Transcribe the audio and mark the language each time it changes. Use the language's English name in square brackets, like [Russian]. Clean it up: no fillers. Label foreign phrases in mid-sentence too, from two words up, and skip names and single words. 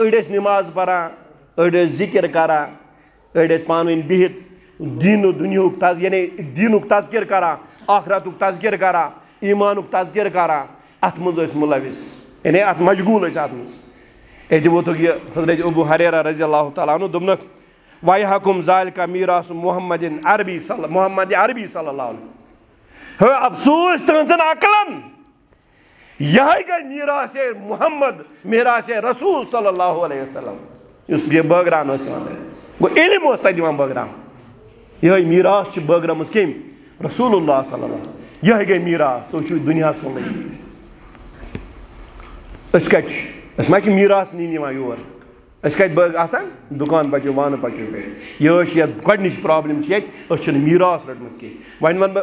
[Kashmiri] أڑۍ ٲسۍ نِماز پران أڑۍ ٲسۍ ذِکر کران أڑۍ ٲسۍ پانہٕ ؤنۍ بِہِتھ دیٖنُک دُنیہُک یعنی دیٖنُک تذکر کران آخرتُک تذکر کران ایٖمانُک تذکر کران اتھ منٛز ٲسۍ مُلوث یعنی اتھ مشغوٗل ٲسۍ اتھ منٛز أتی ووتُکھ یہِ حضرت ابو حریرا رضی [Arabic] اللہ تعالیٰ عنہ [Kashmiri] دوٚپنکھ [Arabic] وَيْحَكُمْ ذَلِكَ مِيرَاثُ مُحَمَّدٍ [Kashmiri] محمد عربی [Arabic] صلی اللہ علیہ [Kashmiri] ہو افسوس تہنزن عقلن یہ گئی میراث محمد میراث رسول [Arabic] صلی اللہ علیہ وسلم [Kashmiri] اس یہ بٲگراونہٕ ٲسۍ یِوان گوٚو علم اوس تتہِ یِوان بٲگراونہٕ یِہے میراث چھِ بٲگرٲمٕژ کٔمۍ [Arabic] رسول اللہ صلی اللہ علیہ وسلم [Kashmiri] یِہے گٔے میراث تُہۍ چھِو دُنیاہس کُن لٔگمٕتۍ أسۍ کتہِ چھِ أسۍ ما چھِ میراث نِنہِ یِوان یور أسۍ کتہِ آسان دُکان بچو وانہٕ پچو پٮ۪ٹھ یہِ ٲس یتھ گۄڈنِچ پرابلم چھِ ییٚتہِ أسۍ چھِنہٕ میراث رٔٹمٕژ کینٛہہ وۄنۍ ونہٕ